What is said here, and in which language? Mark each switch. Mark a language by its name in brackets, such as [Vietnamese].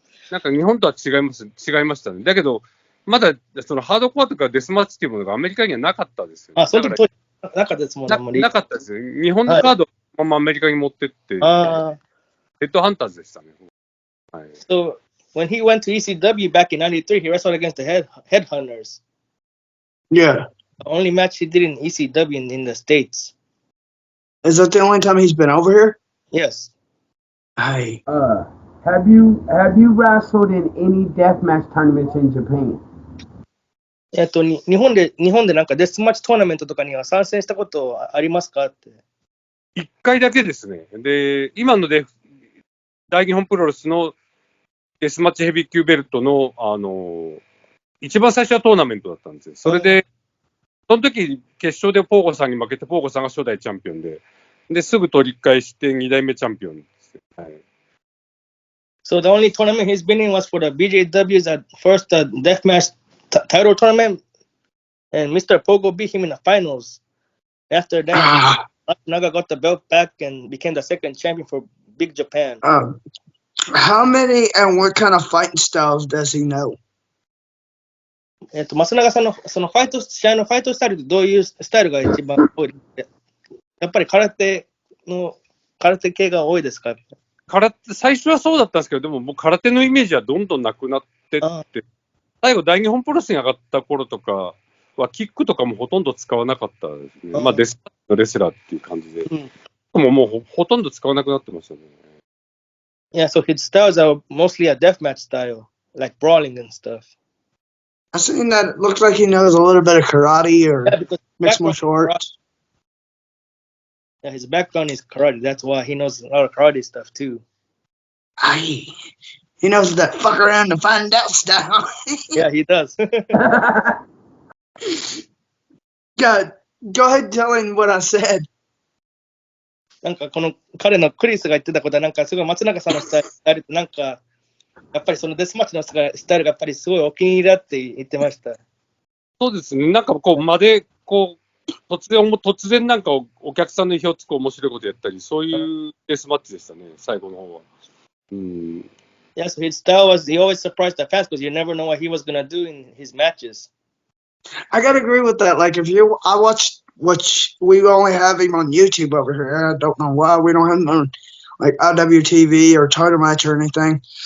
[Japanese] なんか日本とは違いましたね。だけど、まだそのハードコアとかデスマッチっていうものがアメリカにはなかったですよ、ね。その時なかったですもんね。なかったですよ。日本のカードをままアメリカに持ってって、ヘッドハンターズでしたね。はい。 [English] So, when he went to ECW back in '93, he wrestled against the Headhunters. Yeah. The only match he did in ECW in the States. Is that the only time he's been over here? Yes. Hey. Have you wrestled in any deathmatch tournaments in Japan? [Japanese] 日本でなんかデスマッチトーナメントとかには参戦したことありますかって。 1回だけですね。で、今の大日本プロレスのデスマッチヘビー級ベルトの、一番最初はトーナメントだったんですよ。それで、その時決勝でポーゴさんに負けて、ポーゴさんが初代チャンピオンで、すぐ取り返して2代目チャンピオンです。はい。 [English] So the only tournament he's been in was for the BJW's first deathmatch title tournament, and Mr. Pogo beat him in the finals. After that, Matsunaga got the belt back and became the second champion for Big Japan. How many and what kind of fighting styles does he know? [Japanese] 松永さんのその試合のファイトスタイルってどういうスタイルが一番多い？やっぱり空手系が多いですか？最初はそうだったんですけど、でももう空手のイメージはどんどんなくなってって、最後大日本プロレスに上がった頃とかはキックとかもほとんど使わなかったですね。まあデスのレスラーっていう感じで。もうほとんど使わなくなってましたね。 [English] Yeah, so his styles are mostly a deathmatch style, like brawling and stuff. I seen that it looks like he knows a little bit of karate or mixed martial arts. Yeah, his background is karate. That's why he knows a lot of karate stuff too. He knows that fuck around to find out style. Yeah, he does. God, go ahead and tell him what I said. [Japanese] なんかこの彼のクリスが言ってたことはなんかすごい松永さんのスタイルってなんかやっぱりそのデスマッチのスタイルがやっぱりすごいお気に入りだって言ってました。そうですね。なんか突然なんかお客さんの意表をつく面白いことやったり、そういうデスマッチでしたね、最後の方は。 [English] Yeah, so his style was he always surprised the fans because you never know what he was gonna do in his matches. I gotta agree with that. Like I watched we only have him on YouTube over here. I don't know why we don't have him on like IWTV or Title Match or anything.